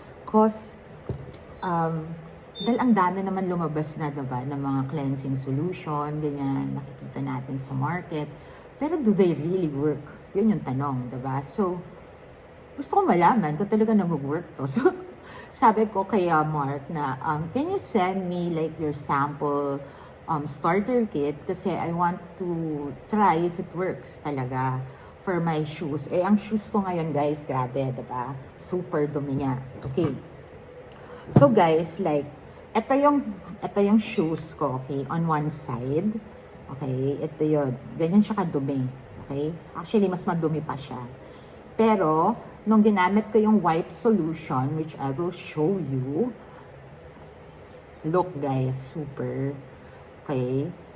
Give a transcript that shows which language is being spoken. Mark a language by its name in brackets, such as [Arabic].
[Filipino] Cause dahil ang dami naman lumabas na, diba, ng mga cleansing solution, ganyan, nakikita natin sa market. Pero [English] do they really work? [Filipino] Yun yung tanong, diba? So, gusto ko malaman kung talaga nag-work to. [English] So, [Filipino] sabi ko kay Mark na, [English] can you send me like your sample starter kit? Kasi I want to try if it works talaga for my shoes. [Filipino] Eh, ang shoes ko ngayon, guys, grabe, diba? Super dumi niya. Okay. So guys, like, ito yung shoes ko, okay, on one side. Okay, ito yun. Ganyan siya kadumi. Okay? Actually, mas madumi pa siya. Pero, nung ginamit ko yung wipe solution, [English] which I will show you, look guys, super. [Filipino] Okay?